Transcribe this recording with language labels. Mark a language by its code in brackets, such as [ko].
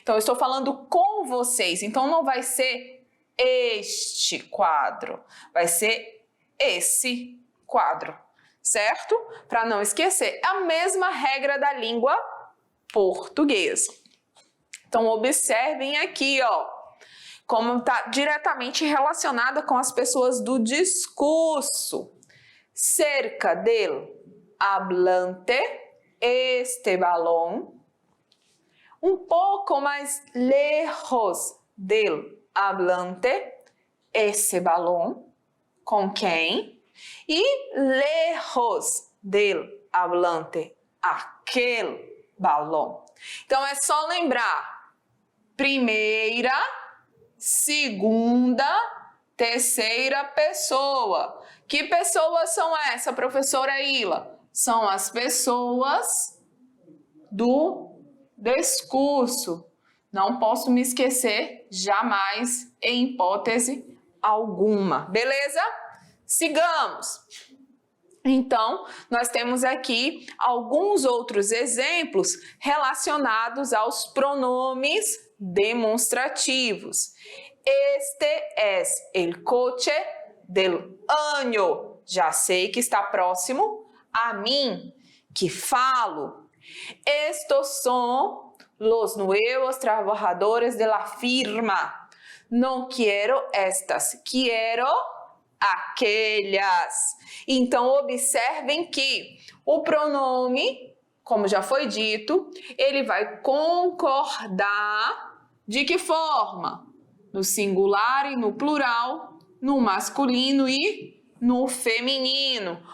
[pt] Então, eu estou falando com vocês. Então, não vai ser este quadro. Vai ser esse quadro. certo? Para não esquecer, é a mesma regra da língua portuguesa. Então, observem aqui, ó, como está diretamente relacionada com as pessoas do discurso. [es] Cerca del hablante, este balón. [pt] Um pouco mais [es] lejos del hablante, esse balón. [pt] Com quem? [es] E lejos del hablante, aquele balón. [pt] Então, é só lembrar primeira, segunda, terceira pessoa. Que pessoas são essas, professora Ila? São as pessoas do discurso. Não posso me esquecer jamais, em hipótese alguma. Beleza? Sigamos. Então, nós temos aqui alguns outros exemplos relacionados aos pronomes demonstrativos. [es] Este es el coche del año. [pt] Já sei que está próximo a mim, que falo. [es] Estos son los nuevos trabajadores de la firma. No quiero estas, quiero aquellas. [pt] Então, observem que o pronome, como já foi dito, ele vai concordar de que forma? No singular e no plural, no masculino e no feminino.